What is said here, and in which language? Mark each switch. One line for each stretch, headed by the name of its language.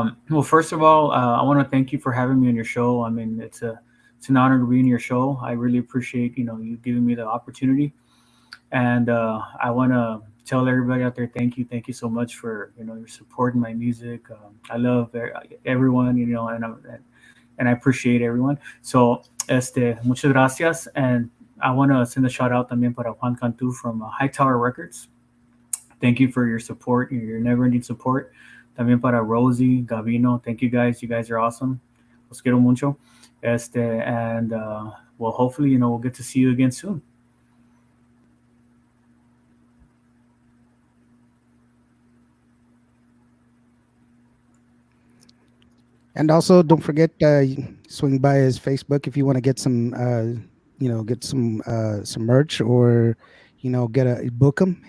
English: Well, first of all, I want to thank you for having me on your show. I mean, it's an honor to be in your show. I really appreciate you giving me the opportunity, and I want to tell everybody out there, thank you so much for your support in my music. I love everyone, and I appreciate everyone. So,
Spanish: muchas gracias,
English: and I want to send a shout out
Spanish: también para
English: Juan Cantu from Hightower Records. Thank you for your support, your never-ending support.
Spanish: También para
English: Rosie, Gavino, thank you guys. You guys are awesome.
Spanish: Los quiero mucho.
English: And well, hopefully, we'll get to see you again soon. And also, don't forget, swing by his Facebook if you want to get some, get some merch or, get a book him.